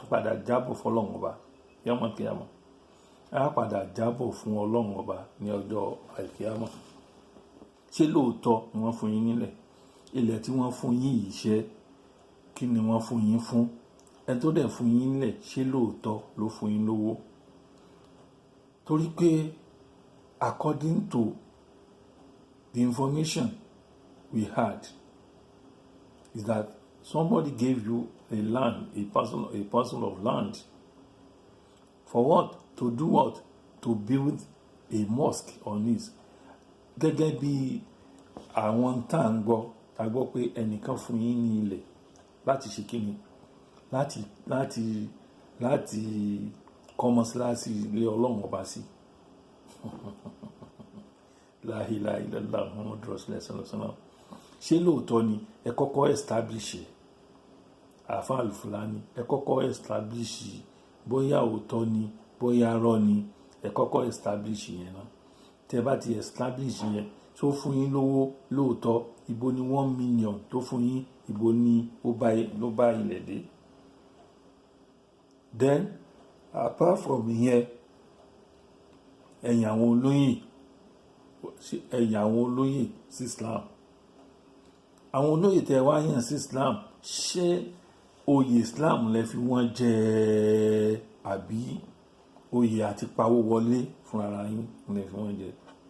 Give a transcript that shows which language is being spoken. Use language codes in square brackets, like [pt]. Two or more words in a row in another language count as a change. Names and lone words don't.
[yo] padà jábọ̀ fọlọ́run ọba yàmọ̀ kíyàmọ̀ á padà jábọ̀ fún ọlọ́run ọba ní ọjọ́ àìkíyàmọ̀ ṣé lóòótọ́ ni wọ́n fún yín nílẹ̀ ilẹ̀ tí wọ́n fún yín yìí ṣe kí ni wọ́n fún yín fún ẹni tó dẹ̀ fún yín nílẹ̀ ṣé lóòótọ́ ló fún yín lówó torí pé [en] according to the information we had is that somebody gave you a land, a parcel of land. For what? To do what? To build a mosque on it. [yo] Gẹ́gẹ́ bí àwọn tá à ń gbọ́ tá a gbọ́ pé ẹnìkan fún yín ní ilẹ̀ láti ṣe kíni láti kọ́ mọ́sálásí ilé ọlọ́run ọba sí. [ar] لا إله إلا الله محمد رسول الله صلى الله عليه وسلم. [yo] Ṣé lóòótọ́ ni ẹ kọ́kọ́ establish àáfà Al-Fulani ẹ kọ́kọ́ establish bóyá òótọ́ ni bóyá rọ́ ni ẹ kọ́kọ́ establish yẹn náà. Tẹ́ bá ti establish yẹn tó fún yín lówó lóòótọ́, ibo ni 1 million tó fún yín, ibo ni ló bá ilẹ̀ dé. [en] Then apart from [yo] yẹn, ẹ̀yìn àwọn olóyè sí Islam. Àwọn olóyè tẹ́ wá yàn sí Islam, ṣé oyè Islam lẹ fi wọ́n jẹ àbí oyè àti pawó wọlé fún ara yín lẹ fi wọ́n jẹ?